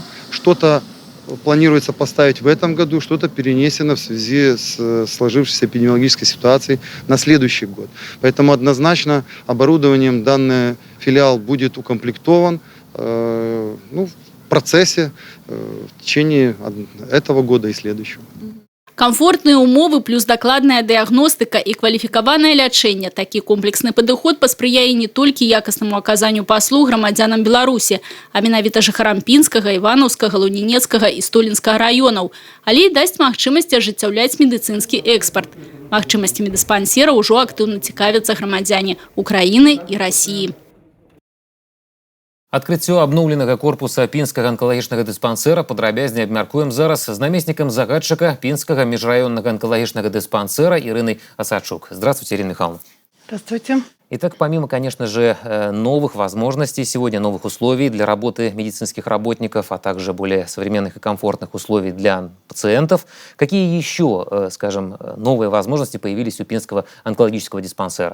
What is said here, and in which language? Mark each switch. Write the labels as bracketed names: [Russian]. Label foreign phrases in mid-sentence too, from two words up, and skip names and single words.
[Russian] Что-то планируется поставить в этом году, что-то перенесено в связи с сложившейся эпидемиологической ситуацией на следующий год. Поэтому однозначно оборудованием данный филиал будет укомплектован в процессе в течение этого года и следующего. [Belarusian] Комфортные умовы плюс дакладная дыягностыка і кваліфікаванае лячэнне. Такі комплексны падыход паспрыяе не толькі якаснаму аказанню паслуг грамадзянам Беларусі, а менавіта жыхарам Пінскага, Іванаўскага, Лунінецкага і Столінскага раёнаў, але і дасць магчымасць ажыццяўляць медыцынскі экспарт. Магчымасцямі дыспансера ўжо актыўна цікавяцца грамадзяне Украіны і Расіі. Адкрыццё абноўленага корпуса пінскага анкалагічнага дыспансэра падрабязней абмяркуем зараз з намеснікам загадчыка пінскага межраённага анкалагічнага дыспансэра Ириной Осадчук. [Russian] Здравствуйте, Ирина Михайловна. Здравствуйте. Итак, помимо, конечно же, новых возможностей сегодня, новых условий для работы медицинских работников, а также более современных и комфортных условий для пациентов, какие еще, скажем, новые возможности появились у пинского онкологического диспансера?